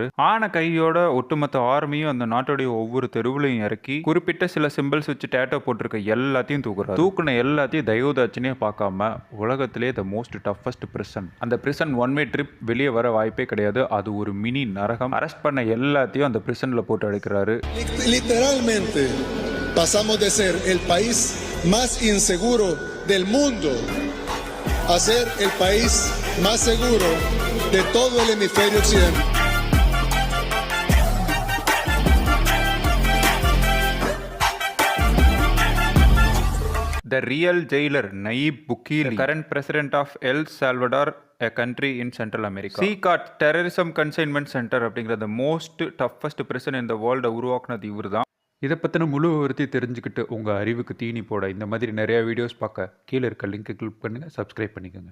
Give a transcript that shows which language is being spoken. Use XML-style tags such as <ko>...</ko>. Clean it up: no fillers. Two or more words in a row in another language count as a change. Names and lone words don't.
<ta>ஆன கையோட ஒட்டுமொத்த ஆர்மியும் அந்த நாட்டுடைய ஒவ்வொரு தெருவுலையும் இறக்கி குறிப்பிட்ட சில சிம்பிள்ஸ் வச்சு டேட்டோ போட்டிருக்க எல்லாத்தையும் தூக்குறாரு. தூக்குன எல்லாத்தையும் தயவுதாட்சினே பார்க்காம உலகத்திலே</ta> <en>the most toughest prison.</en> <ta>அந்த</ta> <en>prison one way trip,</en> <ta>வெளியே வர வாய்ப்பே கிடையாது. அது ஒரு மினி நரகம். அரெஸ்ட் பண்ண எல்லாத்தையும் அந்த பிரிசன்ல போட்டு அடைக்கிறாரு.</ta> <es>Literalmente pasamos de ser el país más inseguro del mundo a ser el país más seguro de todo el hemisferio occidental.</es> <en>The real jailer, Nayib Bukele, the current president of El Salvador, a country in Central America. CCOT, Terrorism Consignment Center அப்படிங்கிற the most toughest prison in the world</en> <ta>உருவாக்குனது இவர் தான். இதை பற்றின முழு விவரத்தை தெரிஞ்சுக்கிட்டு உங்கள் அறிவுக்கு தீனி போட இந்த மாதிரி நிறையா வீடியோஸ் பார்க்க கீழே இருக்க</ta> <en>link click</en> <ta>பண்ணுங்கள், சப்ஸ்கிரைப் பண்ணிக்கோங்க.</ta>